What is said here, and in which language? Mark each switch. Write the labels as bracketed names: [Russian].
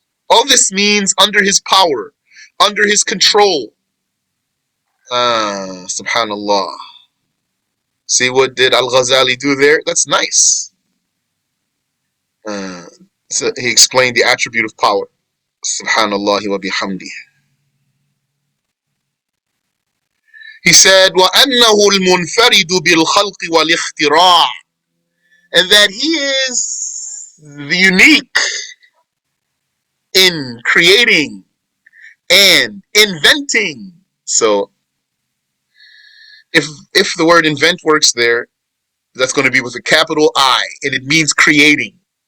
[English] All this means under his power, under his control. Subhanallah. See what did Al-Ghazali do there? That's nice. Uh, so he explained the attribute of power. [Arabic] Subhanallah wa bihamdi. [English] He said, [Arabic] وَأَنَّهُ الْمُنْفَرِدُ بِالْخَلْقِ وَالْإِخْتِرَاعِ. [English] And that he is the unique in creating and inventing. So if the word invent works there, that's going to be with a capital I, and it means creating.